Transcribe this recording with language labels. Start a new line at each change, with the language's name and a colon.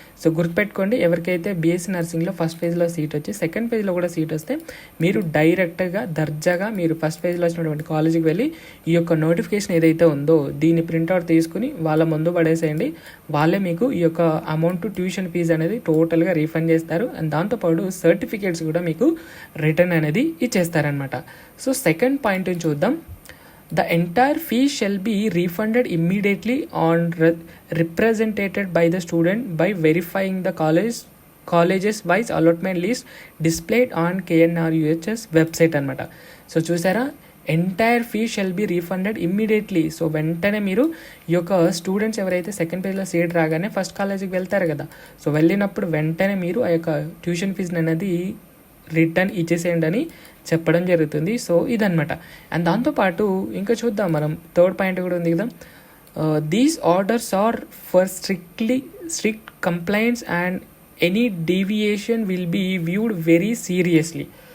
Telugu: So గుర్తుపెట్టుకోండి, ఎవరికైతే BSc నర్సింగ్లో first ఫేజ్లో సీట్ వచ్చి సెకండ్ ఫేజ్లో కూడా సీట్ వస్తే మీరు డైరెక్ట్గా దర్జాగా మీరు ఫస్ట్ ఫేజ్లో వచ్చినటువంటి కాలేజీకి వెళ్ళి ఈ యొక్క నోటిఫికేషన్ ఏదైతే ఉందో దీన్ని ప్రింట్అవుట్ తీసుకుని వాళ్ళ ముందు పడేసేయండి. వాళ్ళే మీకు ఈ యొక్క అమౌంట్ ట్యూషన్ ఫీజు అనేది టోటల్గా రీఫండ్ చేస్తారు. అండ్ దాంతోపాటు సర్టిఫికేట్స్ కూడా మీకు రిటర్న్ అనేది ఇచ్చేస్తారనమాట. సో సెకండ్ పాయింట్ చూద్దాం.
English: The entire fee shall be refunded immediately on represented by the student by verifying the colleges wise allotment list displayed on KNRUHS website
Telugu: అనమాట. So చూసారా,
English: Entire fee shall be refunded immediately.
Telugu: So వెంటనే మీరు ఈ యొక్క students ఎవరైతే second పేజ్లో seat రాగానే first కాలేజీకి వెళ్తారు కదా, సో వెళ్ళినప్పుడు వెంటనే మీరు ఆ యొక్క ట్యూషన్ ఫీజుని అనేది రిటర్న్ ఇచ్చేసేయండి అని చెప్పడం జరుగుతుంది. సో ఇదనమాట. అండ్ దాంతోపాటు ఇంకా చూద్దాం మనం, థర్డ్ పాయింట్ కూడా ఉంది కదా,
English: These orders are for strict complaints and any deviation will be viewed very seriously.